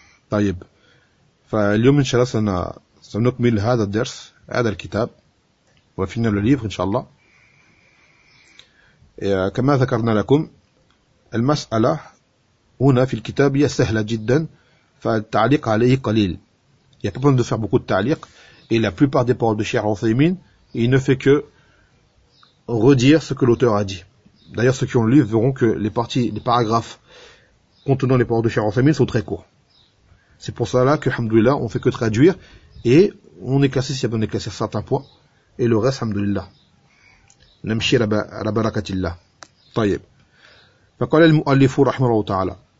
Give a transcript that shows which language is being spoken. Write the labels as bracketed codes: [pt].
[ar] طيب فاليوم إن شاء الله سنكمل هذا الدرس هذا الكتاب وفينا الليف إن شاء الله. كما ذكرنا لكم المسألة هنا في الكتاب هي سهلة جدا فالتعليق عليه قليل. [fr] Il n'y a pas besoin de faire beaucoup de ta'liq. Et la plupart des paroles de Cheikh Othaymin, il ne fait que redire ce que l'auteur a dit. D'ailleurs, ceux qui ont lu verront que les parties, les paragraphes contenant les paroles de Cheikh Othaymin sont très courts. C'est pour cela que, alhamdoulilah, on ne fait que traduire et on est classé, si on est classé à certains points, et le reste, alhamdoulilah. [ar] نمشي على بركة الله. طيب. فقال المؤلف رحمه الله تعالى.